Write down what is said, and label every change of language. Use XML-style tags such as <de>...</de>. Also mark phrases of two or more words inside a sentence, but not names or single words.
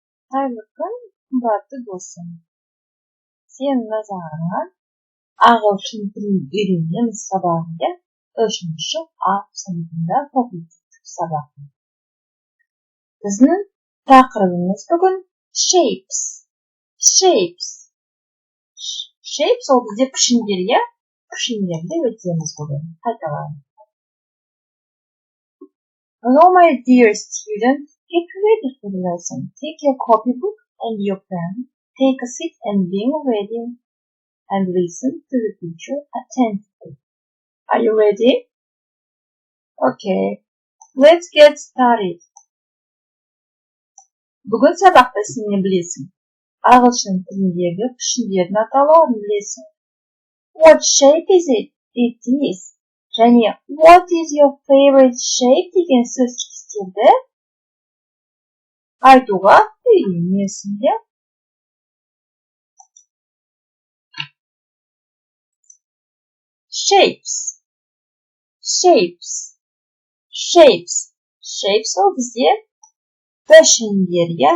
<kk>Қайырлы күн, қымбатты досым. Сен назарыңа ағылшын тілін үйренеміз сабағында 3-ші А сыныпында когнитивтік сабақ. Біздің тақырыбымыз бүгін shapes. Shapes ол бізде пішіндер, иә? Пішіндерді өтеміз бүгін. Қайталайын.</kk> <en>Hello, my dear student. Get ready for the lesson. Take your copybook and your pen. Take a seat and be ready. And listen to the teacher attentively. Are you ready? Okay. Let's get started.</en> <kk>Бүгін сабақта сен не білесің? Ағылшын тіліндегі пішіндердің атауларын білесің.</kk> <en>What shape is it? It is.</en> <kk>Және</kk> <en>what is your favorite shape</en> <kk>деген сөз тіркестерді айтуға үйренесің, иә? Shapes ол бізде пішіндер, иә?</kk>